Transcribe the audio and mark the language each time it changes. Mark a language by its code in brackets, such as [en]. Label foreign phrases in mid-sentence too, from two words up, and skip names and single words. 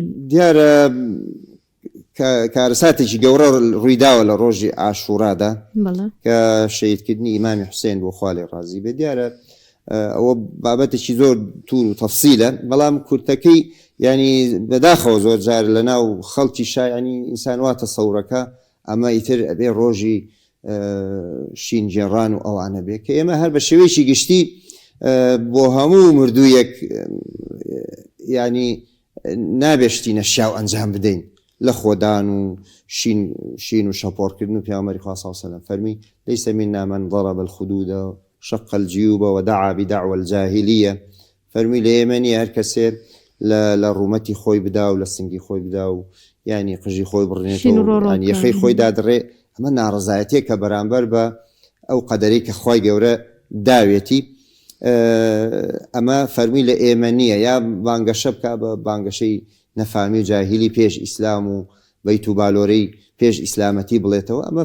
[ckb] دیارە کارەساتێکی گەورە ڕوویداوە لە ڕۆژی عاشورادا کە شەهیدکردنی ئیمامی حوسێن بۆ خوا لێ ڕازی بێ دیارە ئەوە بابەتێکی زۆر توور و تەفسیلە بەڵام کورتەکەی ینی بەداخەوە زۆر جار لە ناو خەڵکی شایانی ئینسان واتە سەورەکە ئەمە ئیتر ئەبێ ڕۆژی شینجێڕان و ئەوانە بێ کە ئێمە هەر بە شێوەیەکی گشتی بۆ هەموو مردوویەک ینی نابێشتینە شاو ئەنجام بدەین لە خۆدان و شین و شەپۆڕکردن و پێغەمبەری خوا [ar] صلی الله علیه و سلم [ckb] فەرمی [ar] ليس منا من ضرب الخدود شق الجيوب ودعا بدعوى الجاهلية [ckb] فەرمی لە ئێمەنی هەر کەسێ لە ڕوومەتی خۆی بدا و لە سنگی خۆی بدا و ینی قژی خۆی بڕێنێتەوە یەخەی خۆی دادڕێ ئەمە ناڕزایەتێک کە بەرامبەر بە ئەو قەدەرەی کە خی گەورە داوێتی ئەمە فەرمی لە ئێمە نییە یا بانگەشە بکە بە بانگەشەی نەفامی و جاهیلی پێش ئیسلام و بەیت و بالۆرەی پێش ئیسلامەتی بڵێتەوە ئەمە